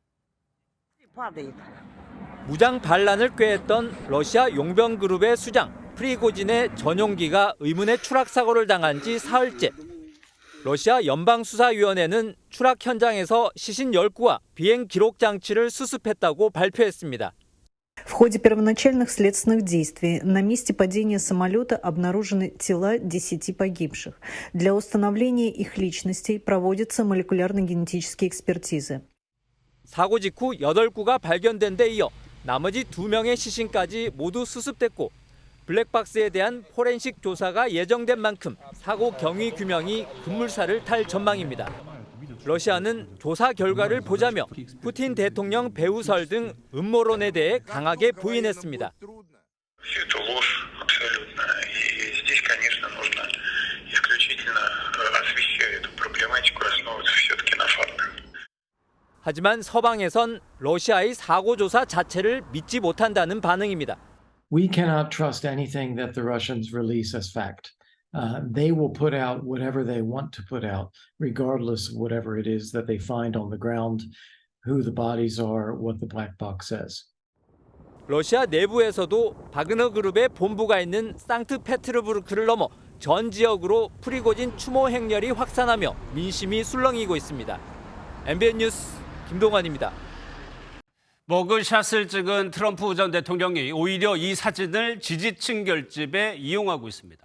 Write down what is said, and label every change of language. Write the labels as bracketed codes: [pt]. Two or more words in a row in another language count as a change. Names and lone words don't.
[ko] 무장 반란을 꾀했던 러시아 용병그룹의 수장 프리고진의 전용기가 의문의 추락 사고를 당한 지 사흘째. 러시아 연방수사위원회는 추락 현장에서 시신 10구와 비행 기록 장치를 수습했다고 발표했습니다. [ru] В ходе первоначальных следственных действий на месте падения самолета обнаружены тела 10 погибших. Для установления их личностей проводятся молекулярно-генетические экспертизы. [ko] 사고 직후 8구가 발견된 데 이어 나머지 2명의 시신까지 모두 수습됐고 블랙박스에 대한 포렌식 조사가 예정된 만큼 사고 경위 규명이 급물살을 탈 전망입니다. 러시아는 조사 결과를 보자며 푸틴 대통령 배후설 등 음모론에 대해 강하게 부인했습니다. 하지만 서방에선 러시아의 사고 조사 자체를 믿지 못한다는 반응입니다. [en] We cannot trust anything that the Russians release as fact. They will put out whatever they want to put out, regardless of whatever it is that they find on the ground, who the bodies are, what the black box says. [ko] 러시아 내부에서도 바그너 그룹의 본부가 있는 상트페테르부르크를 넘어 전 지역으로 프리고진 추모 행렬이 확산하며 민심이 술렁이고 있습니다. MBN 뉴스 김동환입니다. 머그샷을 찍은 트럼프 전 대통령이 오히려 이 사진을 지지층 결집에 이용하고 있습니다.